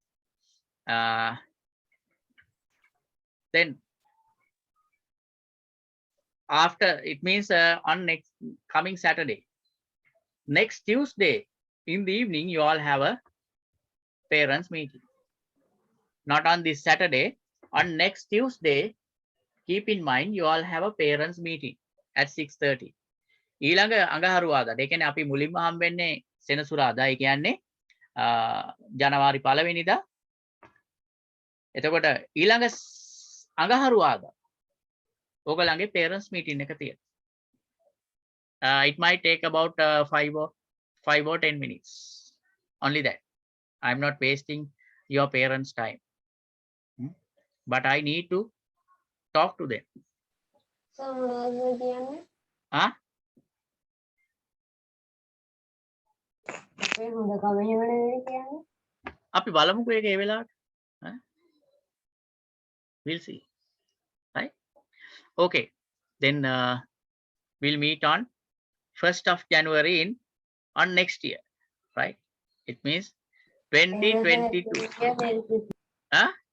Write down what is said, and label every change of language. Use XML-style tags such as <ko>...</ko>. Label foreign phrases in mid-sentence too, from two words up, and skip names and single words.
<en>Then after, it means on next coming Saturday. Next Tuesday in the evening, you all have a parents meeting. Not on this Saturday. On next Tuesday, keep in mind you all have a parents meeting at 6:30.</en> <si>ඊළඟ අඟහරුවාදා. ඒ කියන්නේ අපි මුලින්ම හම්බෙන්නේ සෙනසුරාදා. ඒ කියන්නේ ජනවාරි 1 වෙනිදා. එතකොට ඊළඟ අඟහරුවාදා ඕගොල්ලන්ගේ</si> <en>parents meeting</en> <si>එක තියෙනවා.</si> <en>It might take about 5 or 10 minutes. Only that. I'm not wasting your parents' time. But I need to talk to them.</en> <si>Huh? අපි බලමුකෝ ඒක ඒ වෙලාවට.</si> <en>We'll see. Right? Okay. Then we'll meet on 1st of January on next year. Right? It means 2022. Huh?</en>